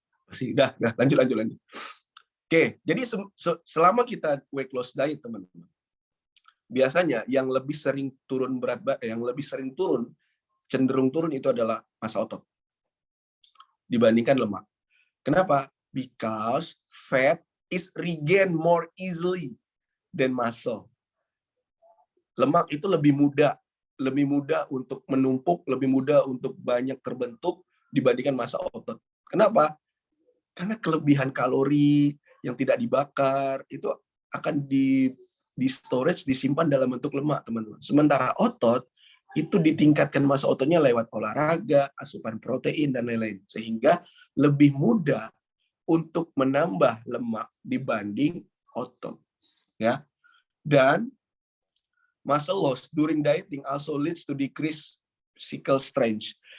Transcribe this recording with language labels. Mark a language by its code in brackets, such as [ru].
[id] Udah, lanjut. Oke, jadi selama kita weight loss diet, teman-teman, biasanya yang lebih sering turun berat badan, yang lebih sering turun, cenderung turun itu adalah massa otot dibandingkan lemak. Kenapa? [en] Because fat is regained more easily than muscle. [id] Lemak itu lebih mudah untuk menumpuk, lebih mudah untuk banyak terbentuk dibandingkan massa otot. Kenapa? Karena kelebihan kalori yang tidak dibakar itu akan di storage, disimpan dalam bentuk lemak, teman-teman. Sementara otot itu ditingkatkan massa ototnya lewat olahraga, asupan protein dan lain-lain, sehingga lebih mudah untuk menambah lemak dibanding otot, ya. [en] Dan muscle loss during dieting also leads to decrease physical strength.